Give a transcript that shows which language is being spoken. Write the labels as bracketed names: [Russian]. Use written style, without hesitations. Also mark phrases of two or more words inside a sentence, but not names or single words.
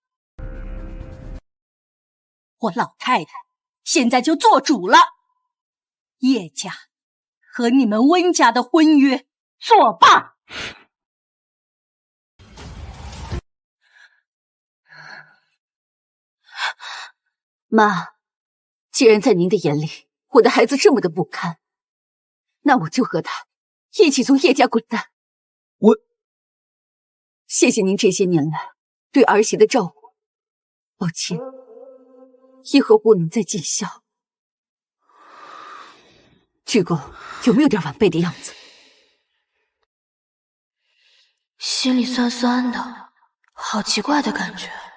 [Chinese] 我老太太現在就做主了，葉家和你們溫家的婚約作罷。媽，既然在您的眼裡，我的孩子這麼的不堪，那我就和他一起從葉家滾蛋。謝謝您這些年來對兒媳的照顧，抱歉，以後不能再盡孝。鞠公有沒有點晚輩的樣子？心裡酸酸的，好奇怪的感覺。